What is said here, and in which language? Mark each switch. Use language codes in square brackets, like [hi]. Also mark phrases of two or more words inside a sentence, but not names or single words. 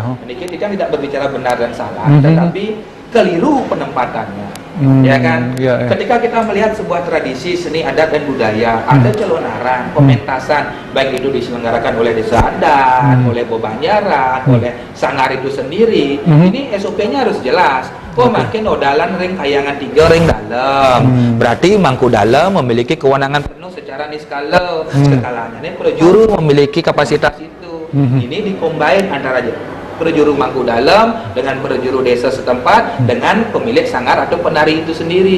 [id] Ini kita tidak berbicara benar dan salah, tetapi keliru penempatannya. Ya kan? Ketika kita melihat sebuah tradisi seni adat dan budaya, ada celonaran, pementasan, baik itu diselenggarakan oleh desa adat, oleh Bobanjaran, oleh sanggar itu sendiri. Ini SOP-nya harus jelas. [ban] Makin odalan ring kayangan 3 ring dalam. [id] Berarti Mangku Dalam memiliki kewenangan penuh secara niskala. Skalanya ini prajuru memiliki kapasitas itu. Ini dikombin antara prajuru Mangku Dalam dengan prajuru desa setempat dengan pemilik sanggar atau penari itu sendiri.